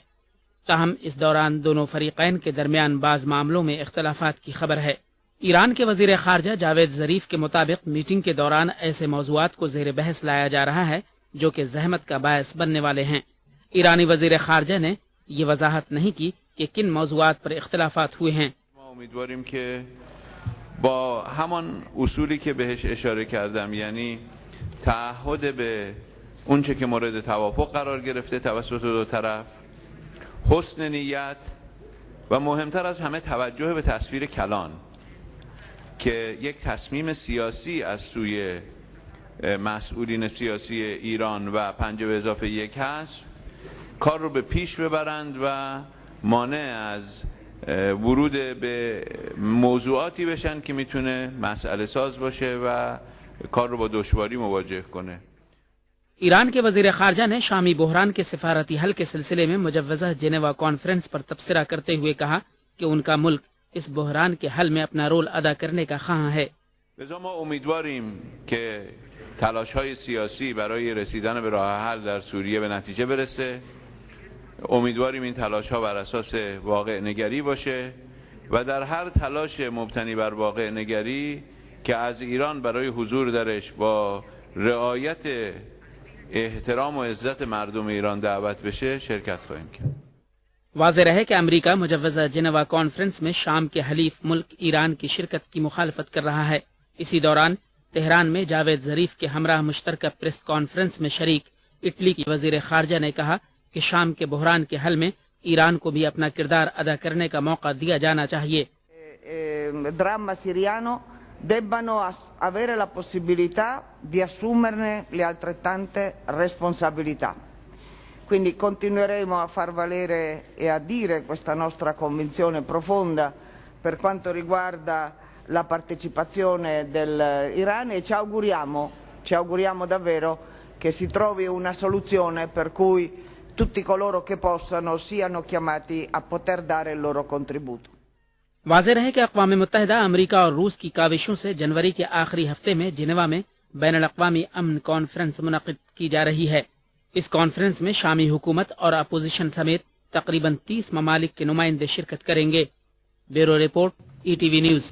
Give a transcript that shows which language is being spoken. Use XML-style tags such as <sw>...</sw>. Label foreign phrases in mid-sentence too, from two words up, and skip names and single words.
<ur>تاہم اس دوران دونوں فریقین کے درمیان بعض معاملوں میں اختلافات کی خبر ہے. ایران کے وزیر خارجہ جاوید ظریف کے مطابق میٹنگ کے دوران ایسے موضوعات کو زیر بحث لایا جا رہا ہے جو کہ زحمت کا باعث بننے والے ہیں. ایرانی وزیر خارجہ نے یہ وضاحت نہیں کی کہ کن موضوعات پر اختلافات ہوئے ہیں.</ur> <fa>امیدواریم که با همان اصولی که بهش اشاره کردم، یعنی تعهد به اونچه که مورد توافق قرار گرفته توسط دو طرف، حسن نیت و مهمتر از همه توجه به تصویر کلان که یک تصمیم سیاسی از سوی مسئولین سیاسی ایران و 5+1 هست، کار رو به پیش ببرند و مانع از ورود به موضوعاتی بشن که میتونه مسئله ساز باشه و کار رو با دشواری مواجه کنه.</fa> <ur>ایران کے وزیر خارجہ نے شامی بحران کے سفارتی حل کے سلسلے میں مجوزہ جنیوا کانفرنس پر تبصرہ کرتے ہوئے کہا کہ ان کا ملک اس بحران کے حل میں اپنا رول ادا کرنے کا خواہ ہے.</ur> <fa>لذا ما امیدواریم که تلاش‌های سیاسی برای رسیدن به راه حل در سوریه به نتیجه برسه. امیدواریم این تلاش‌ها بر اساس واقع نگری باشه و در هر تلاش مبتنی بر واقع نگری که از ایران برای حضور درش با رعایت احترام و عزت مردم ایران دعوت بشه شرکت خواهیم کرد.</fa> <ur>واضح رہے کہ امریکہ مجوزہ جنیوا کانفرنس میں شام کے حلیف ملک ایران کی شرکت کی مخالفت کر رہا ہے. اسی دوران تہران میں جاوید ظریف کے ہمراہ مشترکہ پریس کانفرنس میں شریک اٹلی کی وزیر خارجہ نے کہا کہ شام کے بحران کے حل میں ایران کو بھی اپنا کردار ادا کرنے کا موقع دیا جانا چاہیے.</ur> <it>dramma siriano debbano avere la possibilità di assumerne le altrettante responsabilità. Quindi continueremo a far valere e a dire questa nostra convinzione profonda per quanto riguarda la partecipazione dell'Iran e ci auguriamo davvero che si trovi una soluzione per cui tutti coloro che possano siano chiamati a poter dare il loro contributo.</it> <ur>واضح رہے کہ اقوام متحدہ امریکہ اور روس کی کاوشوں سے جنوری کے آخری ہفتے میں جنیوا میں بین الاقوامی امن کانفرنس منعقد کی جا رہی ہے. اس کانفرنس میں شامی حکومت اور اپوزیشن سمیت تقریباً 30 ممالک کے نمائندے شرکت کریں گے. بیورو رپورٹ ETV نیوز.</ur>